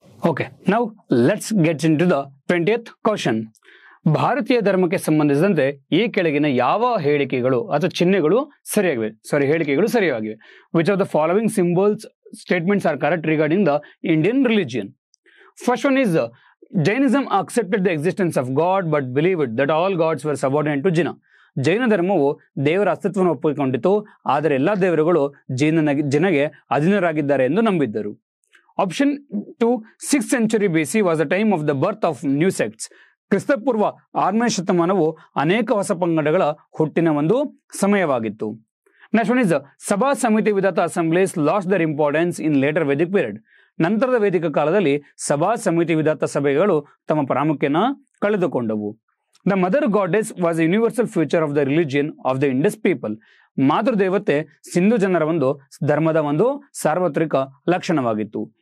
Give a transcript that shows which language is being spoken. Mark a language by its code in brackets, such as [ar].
[en] Okay, now let's get into the 20th question. [kn] ಭಾರತೀಯ ಧರ್ಮಕ್ಕೆ ಸಂಬಂಧಿಸಿದಂತೆ ಈ ಕೆಳಗಿನ ಯಾವ ಹೇಳಿಕೆಗಳು ಅಥವಾ ಚಿಹ್ನೆಗಳು ಸರಿಯಾಗಿವೆ? [en] Which of the following symbols statements are correct regarding the Indian religion? First one is Jainism accepted the existence of God but believed that all gods were subordinate to Jina. [kn] ಜೈನ ಧರ್ಮವು ದೇವರ ಅಸ್ತಿತ್ವವನ್ನು ಒಪ್ಪಿಕೊಂಡಿತು, ಆದರೆ ಎಲ್ಲಾ ದೇವರುಗಳು ಜಿನಗೆ ಅಧೀನರಾಗಿದ್ದಾರೆ ಎಂದು ನಂಬಿದ್ದರು. [en] Option 2, 6th century BC was the time of the birth of new sects. [kn] ಕ್ರಿಸ್ತಪೂರ್ವ 6ನೇ ಶತಮಾನವು ಅನೇಕ ಹೊಸ ಪಂಗಡಗಳ ಹುಟ್ಟಿನ ಒಂದು ಸಮಯವಾಗಿತ್ತು. [en] Next one is Sabha Samiti Vidata assemblies lost their importance in later Vedic period. [kn] ನಂತರದ ವೇದಿಕ ಕಾಲದಲ್ಲಿ ಸಭಾ ಸಮಿತಿ ವಿಧಾತ ಸಭೆಗಳು ತಮ್ಮ ಪ್ರಾಮುಖ್ಯನ ಕಳೆದುಕೊಂಡವು. [en] The mother goddess was universal future of the religion of the Indus people. [kn] ಮಾತೃದೇವತೆ Sindhu ಜನರ ಒಂದು ಧರ್ಮದ ಒಂದು ಸಾರ್ವತ್ರಿಕ ಲಕ್ಷಣವಾಗಿತ್ತು.